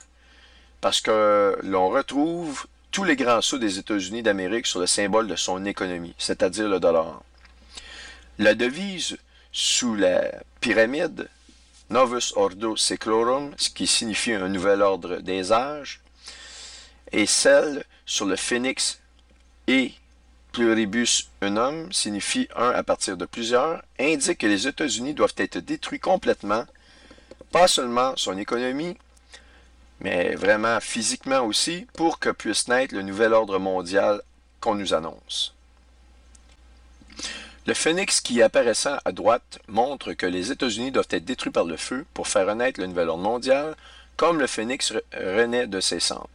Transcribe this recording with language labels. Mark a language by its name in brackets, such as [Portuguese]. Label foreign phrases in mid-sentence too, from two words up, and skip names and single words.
[French] Parce que l'on retrouve tous les grands sceaux des États-Unis d'Amérique sur le symbole de son économie, c'est-à-dire le dollar. La devise sous la pyramide, [Latin] Novus Ordo Seclorum, [French] ce qui signifie un nouvel ordre des âges, et celle sur le phénix [Latin] et pluribus unum, [French] signifie un à partir de plusieurs, indique que les États-Unis doivent être détruits complètement, pas seulement son économie, mais vraiment physiquement aussi, pour que puisse naître le nouvel ordre mondial qu'on nous annonce. Le phénix qui apparaissant à droite montre que les États-Unis doivent être détruits par le feu pour faire renaître le nouvel ordre mondial, comme le phénix renaît de ses cendres.